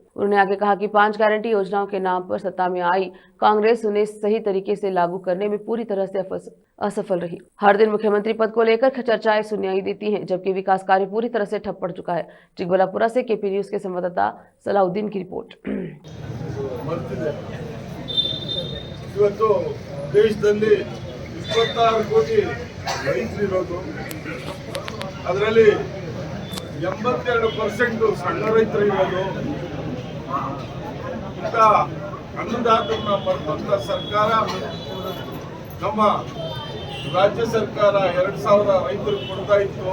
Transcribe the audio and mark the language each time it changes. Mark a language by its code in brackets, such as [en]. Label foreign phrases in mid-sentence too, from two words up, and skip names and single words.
[hi] उन्होंने आगे कहा कि 5 गारंटी योजनाओं के नाम पर सत्ता में आई कांग्रेस उन्हें सही तरीके से लागू करने में पूरी तरह से असफल रही। हर दिन मुख्यमंत्री पद को लेकर चर्चाएं सुनाई देती हैं, जबकि विकास कार्य पूरी तरह से ठप पड़ चुका है। चिकबल्लापुरा से केपी न्यूज के संवाददाता सलाउद्दीन की रिपोर्ट। [kn] ದೇಶದಲ್ಲಿ 26 ಕೋಟಿ ರೈತರಿರೋದು, ಅದರಲ್ಲಿ 82% ಸಣ್ಣ ರೈತರು ಇರೋದು, ಇಂಥ ಅನ್ನದಾತರನ್ನ ಮರೆತಂತ ಸರ್ಕಾರ ನಮ್ಮ ರಾಜ್ಯ ಸರ್ಕಾರ 2000 ರೈತರಿಗೆ ಕೊಡ್ತಾ ಇತ್ತು.